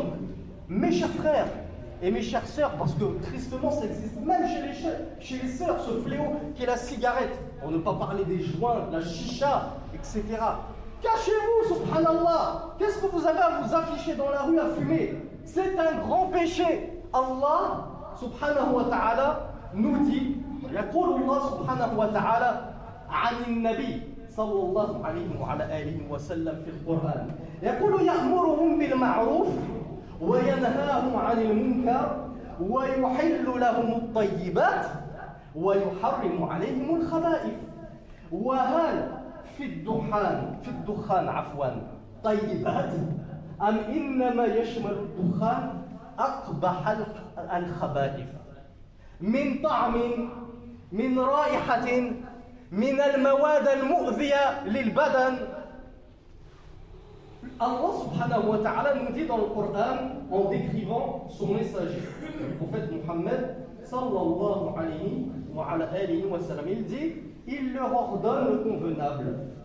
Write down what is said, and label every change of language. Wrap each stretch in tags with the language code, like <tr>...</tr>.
<fr>Donc, mes chers frères et mes chères sœurs, parce que tristement ça existe même chez les sœurs, ce fléau qui est la cigarette, pour ne pas parler des joints, de la chicha, etc. Cachez-vous, subhanallah. Qu'est-ce que vous avez à vous afficher dans la rue à fumer? C'est un grand péché.</fr> <ar>Allah, subhanahu wa ta'ala,</ar> <fr>nous dit,</fr> <ar>يقول الله سبحانه وتعالى عن النبي صلى الله عليه وعلى آله وسلم في القرآن يقول يأمرهم بالمعروف وينهاهم عن المنكر ويحل لهم الطيبات ويحرم عليهم الخبائث وهل في الدخان عفوا طيبات أم إنما يشمل الدخان أقبح الخبائث من طعم من رائحة من المواد المؤذية للبدن.</ar> <fr>Allah subhanahu wa ta'ala nous dit dans le Coran en décrivant son messager, le prophète Muhammad sallallahu alayhi wa sallam, il dit, il leur ordonne le convenable.</fr>